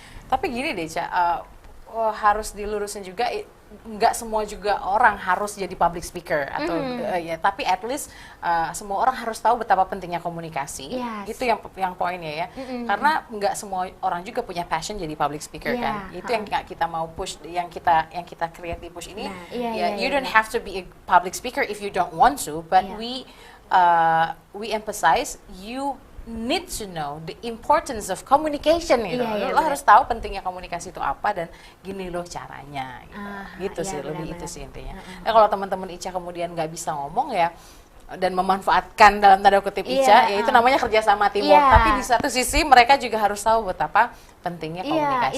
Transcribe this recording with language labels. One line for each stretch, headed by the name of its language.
Indonesian: Tapi gini deh Cak, harus dilurusin juga, nggak semua juga orang harus jadi public speaker atau ya, tapi
English: at least
Indonesian: semua orang harus tahu betapa pentingnya komunikasi. Itu yang poinnya ya. Karena nggak semua orang juga punya passion jadi public speaker kan. Itu yang kita mau push, yang kita create di PUSH ini.
English: You don't have to be a public speaker if you don't want to, but we emphasize you need to know the importance of communication gitu.
Indonesian: Lo harus tahu pentingnya komunikasi itu apa dan gini loh caranya gitu. Sih lebih itu sih intinya. Nah, kalau teman-teman Ica kemudian nggak bisa ngomong ya dan memanfaatkan dalam tanda kutip Ica, ya itu namanya kerjasama teamwork. Tapi di satu sisi mereka juga harus tahu betapa pentingnya komunikasi.